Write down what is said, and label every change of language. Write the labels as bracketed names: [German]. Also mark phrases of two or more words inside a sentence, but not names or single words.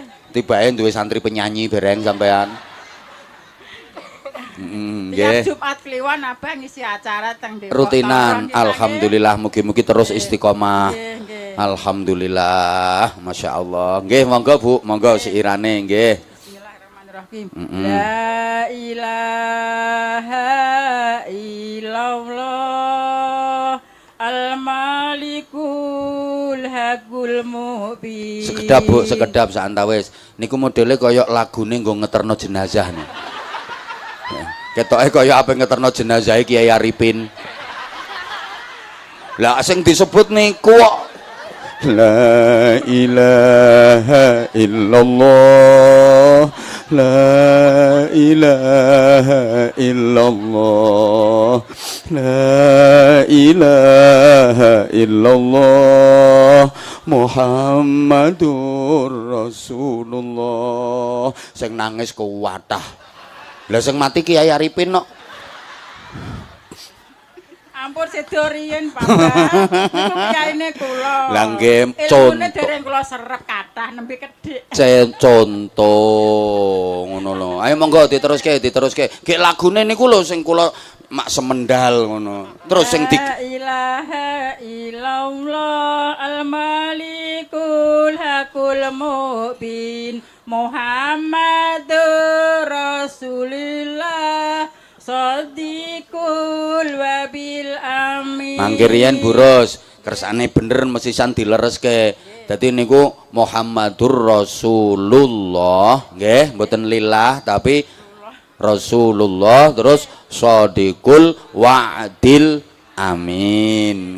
[Javanese] Tibake duwe santri penyanyi bareng sampean. Tiap Jumat Kliwon Abah ngisi acara teng Depok. Rutinan. Alhamdulillah mugi-mugi terus istiqomah. Nggih. [Arabic] الحمد لله. ما شاء الله. [Javanese] Nggih, monggo Bu, monggo siirane nggih. [Arabic] لا إله إلا الله الملك الحق المبين. [Javanese] Sekedap Bu, sekedap sak antawis. Niku modele kaya lagune nggo ngeterno jenazah nih. Ketoke kaya apa ngeterno jenazah Kiai Arifin. Lah sing disebut niku kok [Arabic] لا إله إلا الله لا إله إلا الله لا إله إلا الله محمد رسول الله. [Javanese] Sing nangis kuwatah. Lah sing mati Kiai Arifin kok. Ampun sedo riyen Bapak. Niku kiyaine kula. Lah nggih contoh. Dereng kula serep kathah nembe kedhik. Contoh ngono lho. Ayo monggo diteruske. Gek lagune niku lho sing kula mak semendal ngono. Terus sing [Arabic] لا إله إلا الله الملك الحق المبين محمد رسول الله صادق الوعد الأمين. [Javanese] Mangke riyen Buros, kersane bener mesisan dilereske. Dadi niku [Arabic] محمد رسول الله, [Javanese] nggih, mboten lillah tapi Rasulullah terus [Arabic] صادق الوعد الأمين.